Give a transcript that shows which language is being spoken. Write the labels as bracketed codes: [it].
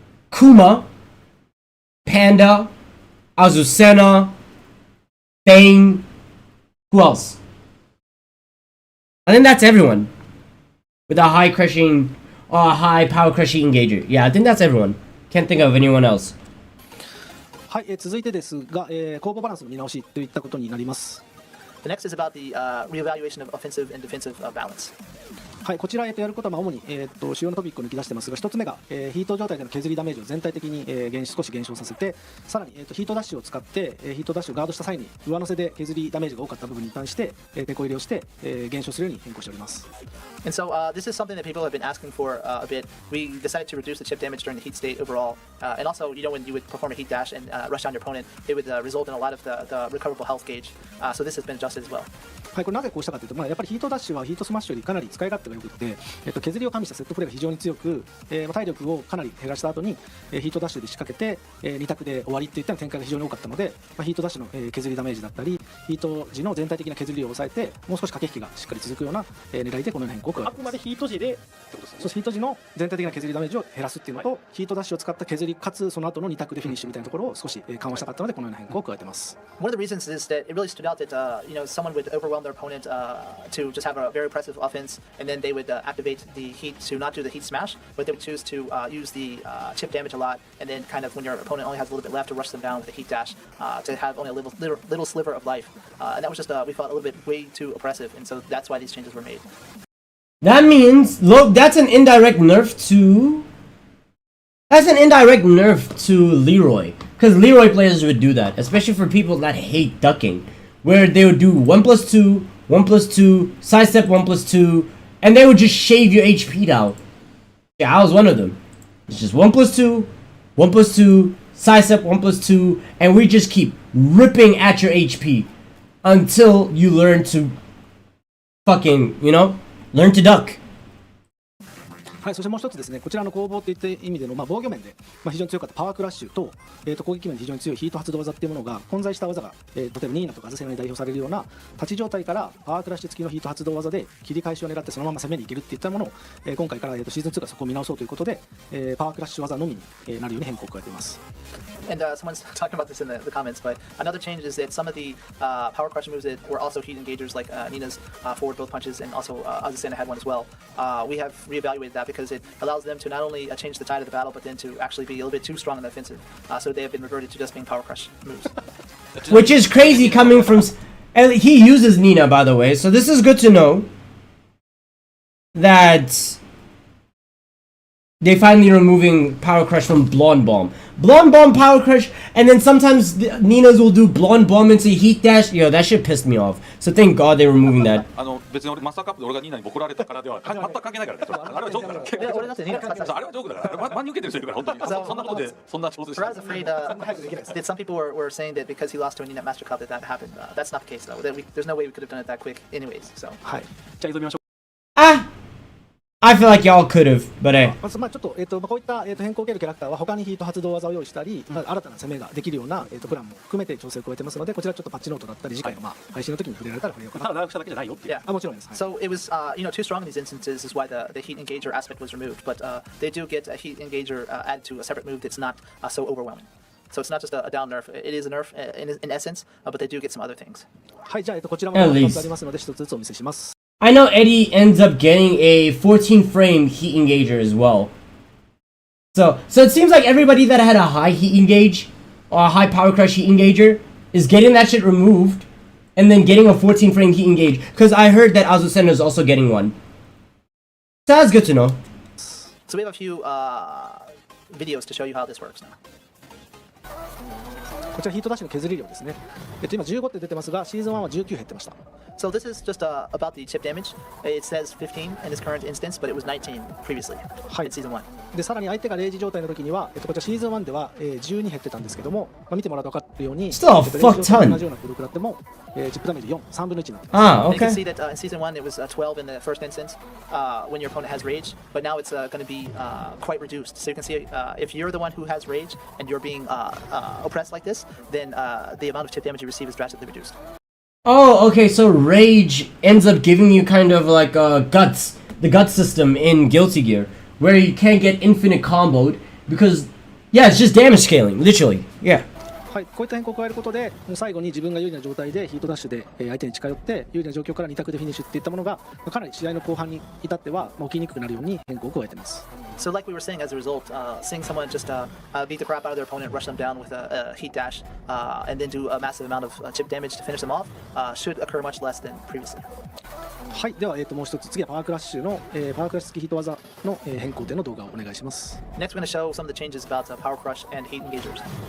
[en] Kuma, Panda, Azucena, Bang. Who else? I think that's everyone with a high crushing or high power crushing engager. Yeah, I think that's everyone. Can't think of anyone else. [ja] はい、続いてですが、攻防バランスの見直しといったことになります。 [en] The next is about the reevaluation of offensive and defensive balance. [ja] はい、こちら、やることは主に、主要なトピックを抜き出してますが、一つ目が、ヒート状態での削りダメージを全体的に、少し減少させて、さらに、ヒートダッシュを使って、ヒートダッシュをガードした際に上乗せで削りダメージが多かった部分に対して、テこ入れをして、減少するように変更しております。 [en] And so this is something that people have been asking for a bit. We decided to reduce the chip damage during the heat state overall, and also, you know, when you would perform a heat dash and rush down your opponent, it would result in a lot of the recoverable health gauge. So this has been adjusted as well. [ja] はい、これなぜこうしたかというと、やっぱりヒートダッシュはヒートスマッシュよりかなり使い勝手が良くて、削りを加味したセットプレーが非常に強く、体力をかなり減らした後に、ヒートダッシュで仕掛けて、2択で終わりっていった展開が非常に多かったので、ヒートダッシュの、削りダメージだったり、ヒート時の全体的な削りを抑えて、もう少し駆け引きがしっかり続くような、狙いでこのような変更を加えています。あくまでヒート時でってことですね。そう、ヒート時の全体的な削りダメージを減らすっていうのと、ヒートダッシュを使った削りかつその後の2択でフィニッシュみたいなところを少し緩和したかったので、このような変更を加えています。 [en] One of the reasons is that it really stood out that you know, someone would overwhelm their opponent to just have a very impressive offense, and then they would activate the heat to not do the heat smash, but they would choose to use the chip damage a lot, and then kind of when your opponent only has a little bit left to rush them down with the heat dash to have only a little sliver of life, and that was just we felt a little bit way too oppressive, and so that's why these changes were made. That means, look, that's an indirect nerf to... That's an indirect nerf to Leroy. Because Leroy players would do that, especially for people that hate ducking. Where they would do 1+2, 1+2, sidestep 1+2, and they would just shave your HP down. Yeah, I was one of them. It's just 1+2, 1+2, sidestep 1+2, and we just keep ripping at your HP until you learn to fucking, you know, learn to duck. [ja] はい、そしてもう一つですね、こちらの攻防といった意味での、防御面で、非常に強かったパワークラッシュと、攻撃面で非常に強いヒート発動技っていうものが混在した技が、例えばニーナとかアズセナに代表されるような立ち状態からパワークラッシュ付きのヒート発動技で切り返しを狙ってそのまま攻めにいけるっていったものを、今回から、シーズン2からそこを見直そうということで、パワークラッシュ技のみに、なるように変更を加えています。 [en] And someone's talking about this in the comments, but another change is that some of the power crush moves that were also heat engagers, like Nina's forward both punches, and also Azucena had one as well. We have reevaluated that because it allows them to not only change the tide of the battle, but then to actually be a little bit too strong in the offensive. So they have been reverted to just being power crush moves. Which is crazy coming from... And he uses Nina, by the way, so this is good to know. That... They finally removing Power Crush from Blonde Bomb. Blonde Bomb, Power Crush, and then sometimes Nina's will do Blonde Bomb into Heat Dash. Yo, that shit pissed me off. So thank God they're removing that. [ja] 別に俺マスターカップで俺がニーナにボコられたからでは全く関係ないからね。あれはジョークだから。俺だってニーナ使ってた。あれはジョークだから。真に受けてる人いるから本当に。そんなことでそんな調整して。 [en] I was afraid that some people were saying that because he lost to a Nina Master Cup that happened. That's not the case though. There's no way we could have done it that quick, anyways. So. [ja] はい。じゃあ挑みましょう。 Ah! [en] I feel like y'all could have, but hey. [ja] ちょっと、こういった、変更を受けるキャラクターは他にヒート発動技を用意したり、新たな攻めができるような、プランも含めて調整を加えてますので、こちらちょっとパッチノートだったり次回の、配信の時に触れられたら触れようかな。ただ長くしただけじゃないよっていう。 [en] Yeah. [ja] もちろんです。はい、 [en] So it was, too strong in these instances is why the heat engager aspect was removed. But they do get a heat engager added to a separate move that's not so overwhelming. So it's not just a down nerf. It is a nerf in essence, but they do get some other things. [ja] はい、じゃあ、こちらも2つありますので、一つずつお見せします。 [en] I know Eddie ends up getting a 14 frame heat engager as well. So it seems like everybody that had a high heat engage or a high power crush heat engager is getting that shit removed and then getting a 14 frame heat engage. Because I heard that Azucena is also getting one. So that's good to know. So we have a few videos to show you how this works now. [ja] こちらヒートダッシュの削り量ですね。今15って出てますが、シーズン1は19減ってました。 [en] So this is just about the chip damage. It says 15 in this current instance, but it was 19 previously in season 1. [ja] でさらに相手が0時状態の時には、こちらシーズン1では、12減ってたんですけども、見てもらうと分かるように、 [en] Still a fuck ton. [ja] 同じような攻撃だっても、チップダメージ4、3分の1になってます。 Ah, [en] You can okay. see that in season 1 it was 12 in the first instance when your opponent has rage, but now it's going to be quite reduced. So you can see if you're the one who has rage and you're being oppressed like this, then the amount of chip damage you receive is drastically reduced. Oh, okay, so Rage ends up giving you kind of like Guts, the Guts system in Guilty Gear, where you can't get infinite comboed, because, yeah, it's just damage scaling, literally, yeah. [ja] はい、こういった変更を加えることで、もう最後に自分が有利な状態でヒートダッシュで相手に近寄って有利な状況から2択でフィニッシュっていったものがかなり試合の後半に至っては起きにくくなるように変更を加えています。 [en] So like we were saying, as a result, seeing someone just beat the crap out of their opponent, rush them down with a heat dash, and then do a massive amount of chip damage to finish them off, should occur much less than previously. [ja] はい、では、もう一つ次はパワークラッシュの、パワークラッシュ付きヒート技の、変更点の動画をお願いします。 [en] Next, we're going to show some of the changes about power crush and heat engagers.